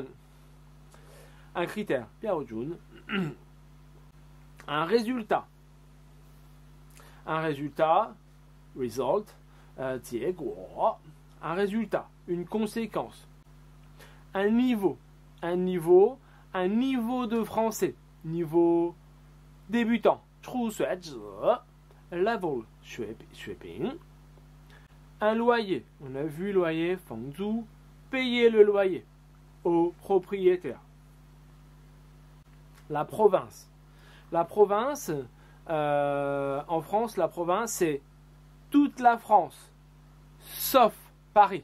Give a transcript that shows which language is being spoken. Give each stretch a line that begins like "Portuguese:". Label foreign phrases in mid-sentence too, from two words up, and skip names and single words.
French: Un critère,
Chinese: 标准.
French: Un résultat. Un résultat, result,
Chinese: 结果.
French: Un résultat, une conséquence. Un niveau de français, niveau débutant,
Chinese: 初学者, level 水平.
French: Un loyer, on a vu loyer,
Chinese: 房租,
French: payer le loyer au propriétaire. La province. La province, en France, la province, c'est toute la France, sauf Paris.